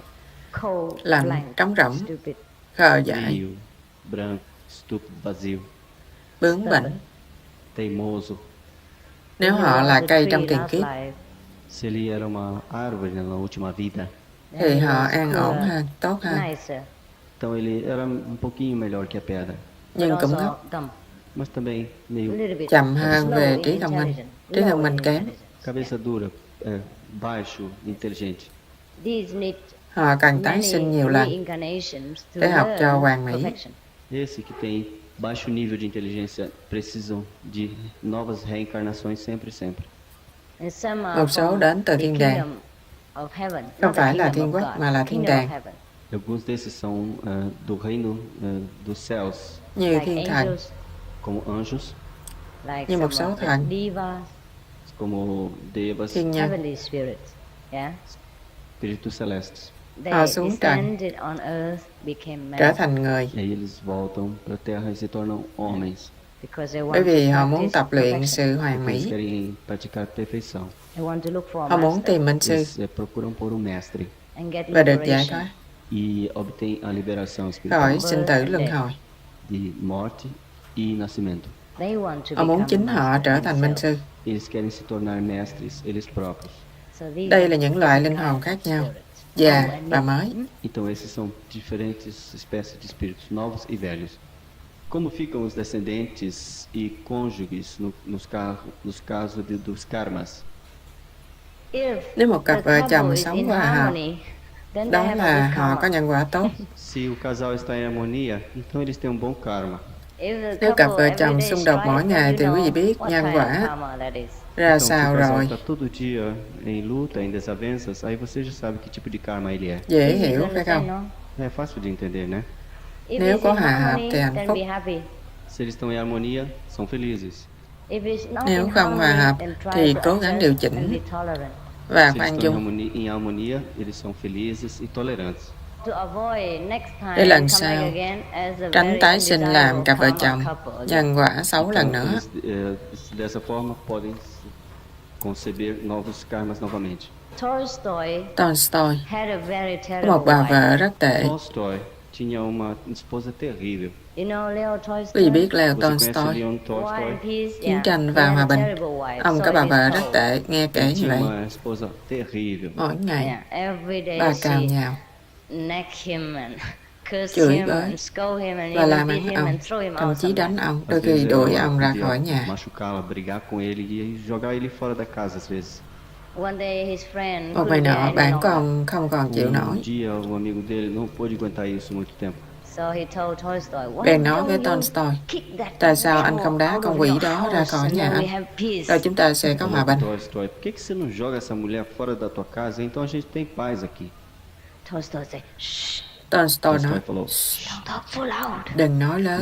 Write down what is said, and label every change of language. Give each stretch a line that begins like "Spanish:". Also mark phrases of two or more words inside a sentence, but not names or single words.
Vietnamese: Lạnh, trống rỗng, khờ dại,
Portuguese: Frio, branco, estúpido, vazio,
Vietnamese: bướng bỉnh.
Portuguese: teimoso.
Vietnamese: Nếu họ là cây trong tiền kiếp
Portuguese: Se ele era uma árvore na última vida,
Vietnamese: thì họ an ổn hơn, tốt hơn.
Portuguese: então ele era um pouquinho melhor que a pedra,
Vietnamese: Nhưng cũng ngốc,
Portuguese: mas também meio
Vietnamese: chậm hơn về trí thông minh kém.
Portuguese: cabeça dura, baixo, inteligente.
Vietnamese: Họ cần tái sinh nhiều lần để học cho hoàn mỹ.
Portuguese: Esse que tem baixo nível de inteligência precisam de novas reencarnações sempre e sempre.
Vietnamese: Một số đến từ thiên đàng, không phải là thiên quốc mà là thiên đàng,
Portuguese: Alguns desses são do reino dos céus,
Vietnamese: như thiên thần,
Portuguese: como anjos,
Vietnamese: như một số thần,
Portuguese: como devas,
Vietnamese: thiên nhân.
Portuguese: espíritos celestes.
Vietnamese: Họ xuống trần, trở thành người,
Portuguese: E aí eles voltam para a Terra e se tornam homens.
Vietnamese: bởi vì họ muốn tập luyện sự hoàn
Portuguese: Porque eles
Vietnamese: mỹ.
Portuguese: querem praticar perfeição.
Vietnamese: Họ muốn tìm minh sư
Portuguese: Eles procuram por um mestre
Vietnamese: và được giải thoát
Portuguese: e obtêm a liberação
Vietnamese: khỏi
Portuguese: espiritual
Vietnamese: sinh tử luân hồi.
Portuguese: de morte e nascimento.
Vietnamese: Họ muốn chính họ trở thành minh sư.
Portuguese: Eles querem se tornar mestres eles próprios.
Vietnamese: Đây là những loại linh hồn khác nhau, già và mới.
Portuguese: Então esses são diferentes espécies de espíritos, novos e velhos. Como ficam os descendentes e cônjuges nos casos dos karmas?
Vietnamese: Nếu một cặp vợ chồng sống hòa hợp, đó là họ có nhân quả tốt.
Portuguese: Se o casal está em harmonia, então eles têm um bom karma.
Vietnamese: Nếu cặp vợ chồng xung đột mỗi ngày thì quý vị biết nhân quả ra
Portuguese: Então, se
Vietnamese: sao
Portuguese: o casal
Vietnamese: rồi.
Portuguese: está todo dia em luta, em desavenças, aí você já sabe que tipo de karma ele é.
Vietnamese: Dễ hiểu phải không?
Portuguese: É fácil de entender, né?
Vietnamese: Nếu có hòa hợp thì hạnh phúc.
Portuguese: Se eles estão em harmonia, são felizes.
Vietnamese: Nếu không hòa hợp thì cố gắng điều chỉnh và
Portuguese: Se eles
Vietnamese: khoan
Portuguese: estão
Vietnamese: dung.
Portuguese: em harmonia, eles são felizes e tolerantes.
Vietnamese: Để lần sau tránh tái sinh làm cặp vợ chồng nhân quả xấu lần
Portuguese: Então,
Vietnamese: nữa.
Portuguese: eles, dessa forma podem conceber novos karmas novamente.
Vietnamese: Tolstoy có một bà vợ rất tệ.
Portuguese: Tolstói tinha uma esposa terrível.
Vietnamese: Quý vị biết Leo
Portuguese: Você conhece
Vietnamese: Tolstoy,
Portuguese: Leon Tolstói?
Vietnamese: Chiến tranh và hòa bình. Ông có bà vợ rất tệ, nghe kể
Portuguese: Ele
Vietnamese: như
Portuguese: tinha
Vietnamese: vậy.
Portuguese: uma esposa terrível.
Vietnamese: Mỗi ngày bà cào nhào, chửi bới và làm ăn ông, thậm chí đánh ông, đôi
Portuguese: Às
Vietnamese: khi
Portuguese: vezes
Vietnamese: đuổi
Portuguese: ela
Vietnamese: ông ra
Portuguese: podia
Vietnamese: khỏi nhà.
Portuguese: machucá-la, brigar com ele e jogar ele fora da casa às vezes.
Vietnamese: Một ngày nọ, bạn của ông không còn chịu nổi,
Portuguese: Um dia um amigo dele não pôde aguentar isso muito tempo.
Vietnamese: bèn nói với Tolstoy, tại sao anh không đá con quỷ đó ra khỏi nhà anh, rồi chúng ta sẽ có hòa bình.
Portuguese: Tolstói, por que você não joga essa mulher fora da tua casa? Então a gente tem paz aqui.
Vietnamese: Tolstoy
Portuguese: Tolstói
Vietnamese: nói,
Portuguese: falou,
Vietnamese: đừng nói lớn